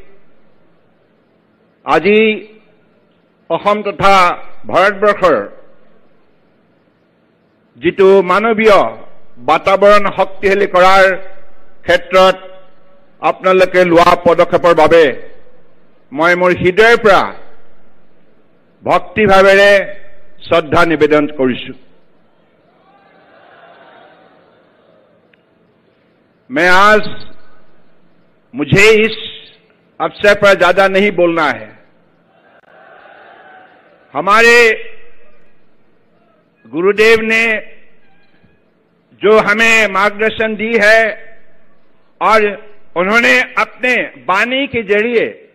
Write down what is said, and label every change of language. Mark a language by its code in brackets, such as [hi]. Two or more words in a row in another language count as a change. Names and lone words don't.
[as] আজি অসম তথা ভাৰতবৰ্ষৰ যিটো মানৱীয় বাতাবৰণ শক্তিশালী কৰাৰ ক্ষেত্ৰত আপোনালোকে লোৱা পদক্ষেপৰ বাবে মই মোৰ হৃদয়ৰ পৰা ভক্তিভাৱেৰে শ্ৰদ্ধা নিবেদন কৰিছোঁ। [hi] मैं आज मुझे इस अवसर पर ज्यादा नहीं बोलना है। हमारे गुरुदेव ने जो हमें मार्गदर्शन दी है और उन्होंने अपने वाणी के जरिए